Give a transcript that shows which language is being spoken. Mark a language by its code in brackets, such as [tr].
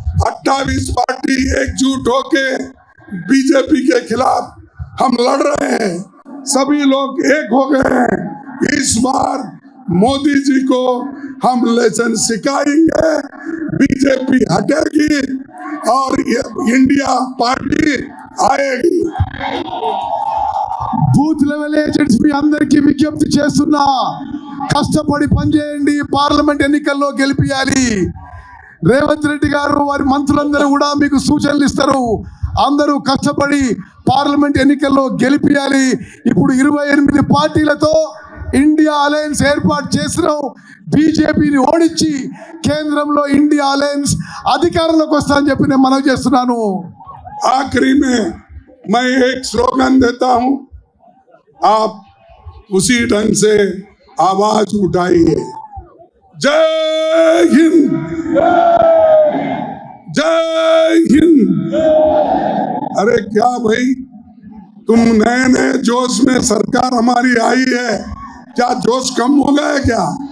[hi] 28 party एकजुट होके BJP के खिलाफ हम लड़ रहे हैं, सभी लोग एक हो गए हैं। इस बार मोदी जी को हम लेसन सिखाएंगे, बीजेपी हटेगी और इंडिया पार्टी आएगी। [te] బూత్ లెవెల్ ఏజెంట్స్ మీ అందరికీ విజ్ఞప్తి చేస్తున్నా, కష్టపడి పనిచేయండి, పార్లమెంట్ ఎన్నికల్లో గెలిపియాలి. రేవంత్ రెడ్డి గారు వారి మంత్రులందరూ కూడా మీకు సూచనలు ఇస్తారు. అందరూ కష్టపడి పార్లమెంట్ ఎన్నికల్లో గెలిపియాలి. ఇప్పుడు 28 పార్టీలతో ఇండియా అలయన్స్ ఏర్పాటు చేసినాం. బీజేపీని ఓడించి కేంద్రంలో ఇండియా అలయన్స్ అధికారంలోకి వస్తానని చెప్పి నేను మనవి చేస్తున్నాను. [hi] आखिरी में मैं एक स्लोगन देता हूं, आप उसी ढंग से आवाज उठाइए। जय हिंद, जय हिंद। अरे क्या भाई, तुम नए नए जोश में सरकार हमारी आई है, क्या जोश कम हो गया क्या?